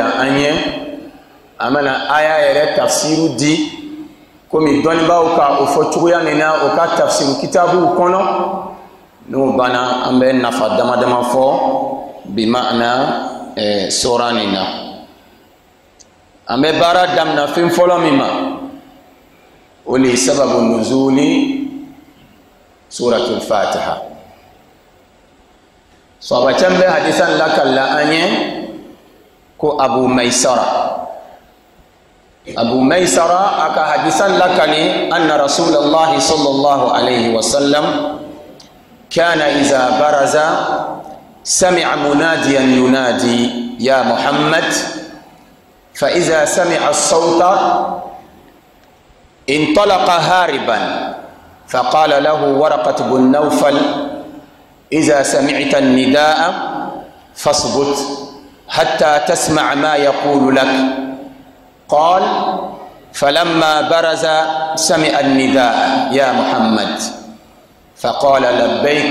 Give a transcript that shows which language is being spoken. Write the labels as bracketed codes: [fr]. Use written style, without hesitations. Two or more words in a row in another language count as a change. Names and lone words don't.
[bm] an ye an bɛna aya yɛrɛ tafsiru di komi dɔnnibaaw ka o fɔ cogoya min na o ka tafsiru kitabuw kɔnɔ n'o banna an bɛ nafa dama dama fɔ bi ma'ana sura nin na an bɛ baara daminɛ fɛn fɔlɔ min ma o le [ar] سبب نزول سورة الفاتحة [bm] sahaba caman bɛ hadisan lakala an ye ko abu maisara aka hadisan lakani [ar] أن رسول الله صلى الله عليه وسلم كان إذا برز سمع مناديا ينادي يا محمد فإذا سمع الصوت انطلق هاربا فقال له ورقة بن نوفل إذا سمعت النداء فاصبت حتى تسمع ما يقول لك قال فلما برز سمع النداء يا محمد فقال لبيك